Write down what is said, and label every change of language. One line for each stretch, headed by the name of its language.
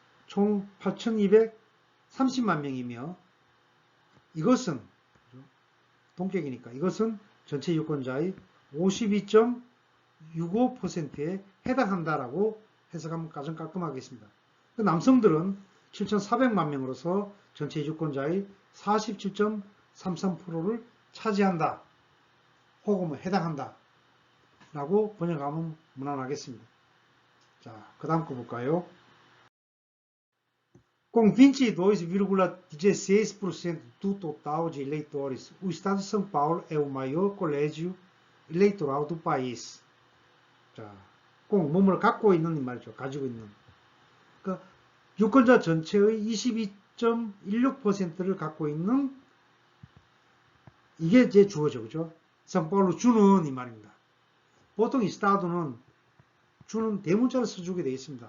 Korean: 총 8,230만 명이며 이것은 동격이니까 이것은 전체 유권자의 52.65%에 해당한다라고 해석하면 가장 깔끔하겠습니다. 남성들은 7,400만 명으로서 전체 유권자의 47.33%를 차지한다. 혹은 해당한다. 라고 번역하면 무난하겠습니다. 자, 그 다음 거 볼까요?
Portuguese: Com 22,16% do total de eleitores, o estado de São Paulo é o maior colégio eleitoral do país.
Korean: 자, 꼭 몸을 갖고 있는 이 말이죠. 가지고 있는. 그러니까 유권자 전체의 22.16%를 갖고 있는 이게 제 주어죠. 그죠? 상파울루 주는 이 말입니다. 보통 이스타도는 주는 대문자를 써주게 되어 있습니다.